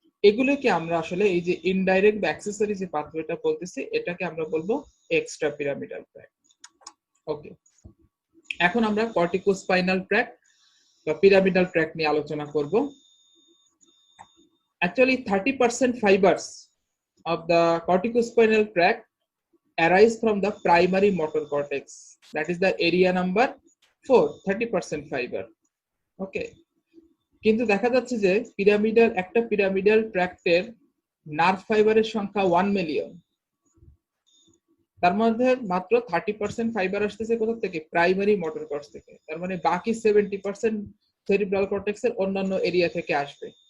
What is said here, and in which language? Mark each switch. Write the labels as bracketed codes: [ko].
[bn] এগুলোকে আমরা আসলে এই যে ইনডাইরেক্ট বা অ্যাক্সেসরি যে পাথওয়েটা বলতেছি, এটাকে আমরা বলবো এক্সট্রা পিরামিডাল ট্র্যাক। ওকে, এখন আমরা কর্টিকোস্পাইনাল ট্র্যাক বা পিরামিডাল ট্র্যাক নিয়ে আলোচনা করব। [en] Actually 30% fibers of the corticospinal tract arise from the primary motor cortex, that is the area number 4, 30% fiber. [bn] ওকে, কিন্তু দেখা যাচ্ছে যে একটা পিরামিডাল ট্র্যাক্টের নার্ভ ফাইবারের সংখ্যা 1 মিলিয়ন। তার মধ্যে মাত্র 30% ফাইবার আসতেছে কোথা থেকে? প্রাইমারি মোটর কর্টেক্স থেকে। তার মানে বাকি 70% সেরিব্রাল কর্টেক্সের অন্যান্য এরিয়া থেকে আসবে।